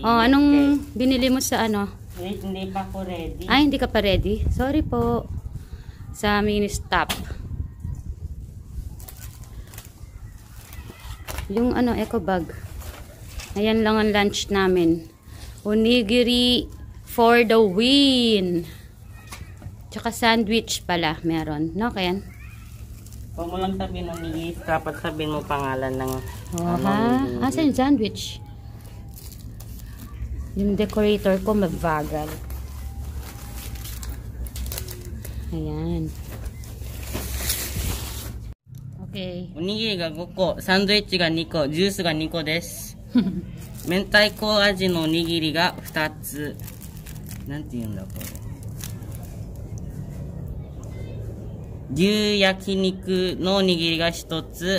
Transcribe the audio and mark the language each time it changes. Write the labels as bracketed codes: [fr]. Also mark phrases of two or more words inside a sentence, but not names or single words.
[tl] Oh, anong binili mo sa ano? Wait, hindi pa ako ready. Ay, hindi ka pa ready? Sorry po. Sa mini stop. Yung ano, eco bag. Ayan lang ang lunch namin. [en] Onigiri for the win. [tl] Tsaka sandwich pala meron. No, Ken? Huwag mo lang sabihin onigiri, dapat sabihin mo pangalan ng Asa yung sandwich? Yung decorator ko mabagal. Ayan. Okay. [ja] おにぎりが5個、サンドイッチが2個、ジュースが2個です。明太子味のおにぎりが2つ。なんて言うんだこれ。牛焼肉のおにぎりが1つ。